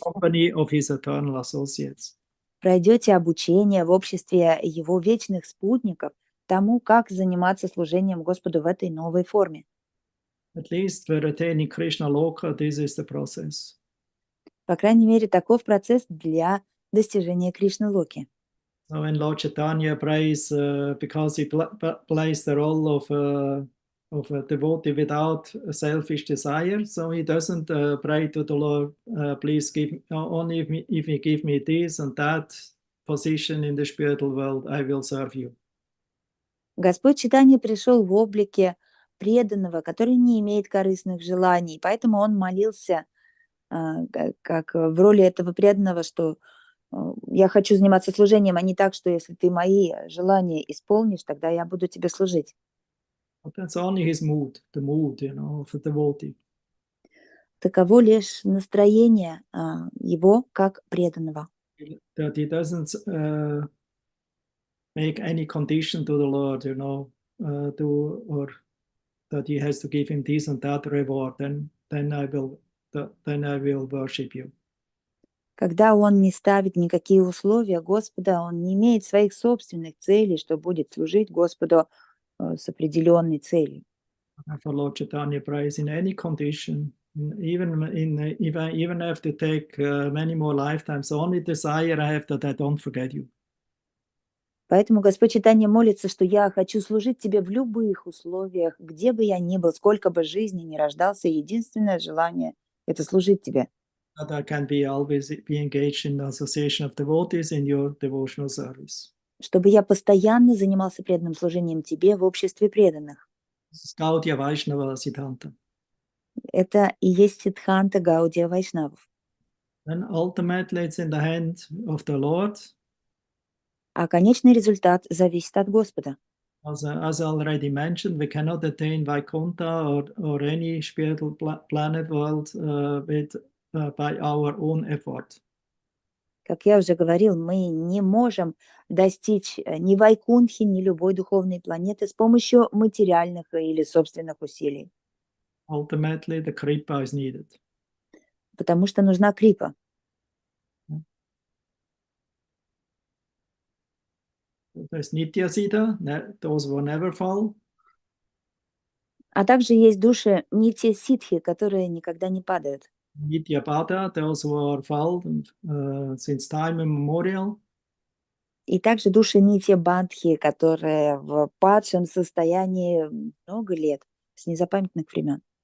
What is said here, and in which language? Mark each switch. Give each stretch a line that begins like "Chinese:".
English: company of his eternal associates.
Russian: Пройдете обучение в обществе его вечных спутников тому, как заниматься служением Господу в этой новой форме.
English: At least for attaining Krishna Loka, this is the process.
Russian: По крайней мере, таков процесс для достижения Кришны Локи.
English: So when Lord Chaitanya prays, because he plays the role of a devotee without a selfish desire, so he doesn't pray to the Lord, please give only if you give me this and that position in the spiritual world, I will serve you.
Russian: Господь Чайтанья пришел в облике преданного, который не имеет корыстных желаний, поэтому он молился как в роли этого преданного, что я хочу заниматься служением, а не так, что если ты мои желания исполнишь, тогда я буду тебе служить.
English: But that's only his mood, the mood, you know, of a devotee.
Russian: Таково лишь настроение его как преданного.
English: That he doesn't make any condition to the Lord, you know, or that he has to give him this and that reward, then I will worship you.
Russian: Когда он не ставит никакие условия Господа, он не имеет своих собственных целей, что будет служить Господу с определенной целью.
English: For Lord Chaitanya prays in any condition, even have to take many more lifetimes. The only desire I have that I don't forget you.
Russian: Поэтому Господь Чайтанья молится, что я хочу служить тебе в любых условиях, где бы я ни был, сколько бы жизни ни рождался, единственное желание – это служить тебе.
English: That I can always be engaged in the association of devotees in your devotional service.
Russian: Чтобы я постоянно занимался преданным служением тебе в обществе преданных.
English: Gaudya Vaishnava Siddhanta.
Russian: Это и есть Сиддханта Гаудия Вайшнавов.
English: And ultimately it's in the hand of the Lord.
Russian: А конечный результат зависит от Господа.
English: As I already mentioned, we cannot attain Vaikuntha or any spiritual planet world by our own effort.
Russian: Как я уже говорил, мы не можем достичь ни Вайкунтхи, ни любой духовной планеты с помощью материальных или собственных усилий,
English: Ultimately, the kripa is needed.
Russian: потому что нужна крипа.
English: There's Nitya Siddha, those who never fall.
Russian: А также есть души нити ситхи, которые никогда не падают.
English: Nitya Pada, those who are fall since time immemorial.
Russian: И также души нити бандхи, которые в падшем состоянии много лет, с незапамятных времен.